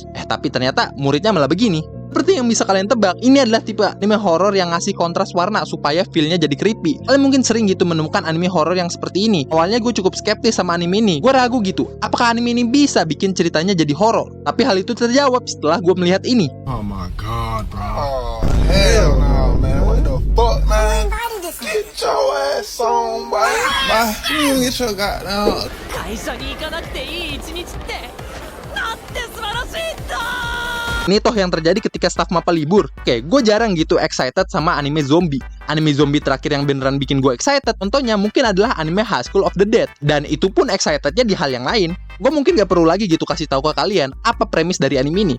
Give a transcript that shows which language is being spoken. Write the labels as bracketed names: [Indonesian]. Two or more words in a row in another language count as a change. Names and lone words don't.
[Indonesian] Tapi ternyata muridnya malah begini. Seperti yang bisa kalian tebak, ini adalah tipe anime horor yang ngasih kontras warna supaya feel-nya jadi creepy. Kalian mungkin sering gitu menemukan anime horor yang seperti ini. Awalnya gue cukup skeptis sama anime ini. Gue ragu gitu, apakah anime ini bisa bikin ceritanya jadi horor? Tapi hal itu terjawab setelah gue melihat ini. [English] Oh my god, bro. Oh, hell no, man. What the fuck, man? Get your ass on, boy. Bye. You get your goddamn. [Japanese] 会社に行かなくていい一日ってなんて素晴らしいんだ。 [Indonesian] Ini toh yang terjadi ketika staff MAPA libur. Oke, gue jarang gitu excited sama anime zombie. Anime zombie terakhir yang beneran bikin gue excited contohnya mungkin adalah anime High School of the Dead. Dan itu pun excitednya di hal yang lain. Gue mungkin gak perlu lagi gitu kasih tahu ke kalian apa premis dari anime ini.